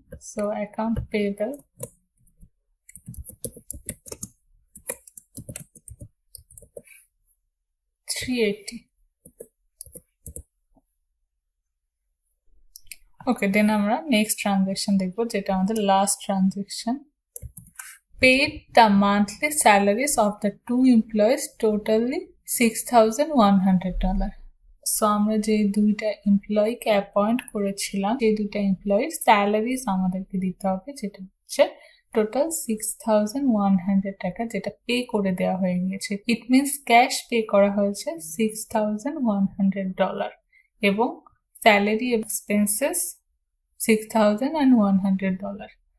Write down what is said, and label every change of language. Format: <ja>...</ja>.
<bn>So account payable $380। ওকে, দেন আমরা next transaction দেখবো যেটা আমাদের last transaction.</bn> <en>Paid the monthly salaries of the two employees totally $6,100.</en> <bn>So আমরা যে দুইটা এমপ্লয়িকে অ্যাপয়েন্ট করেছিলাম, সেই দুইটা এমপ্লয়ির স্যালারিজ আমাদেরকে দিতে হবে, যেটা হচ্ছে টোটাল $6,100, যেটা পে করে দেওয়া হয়ে গেছে। ইট মিনস ক্যাশ পে করা হয়েছে $6,100 এবং স্যালারি এক্সপেন্সেস $6,100.</bn>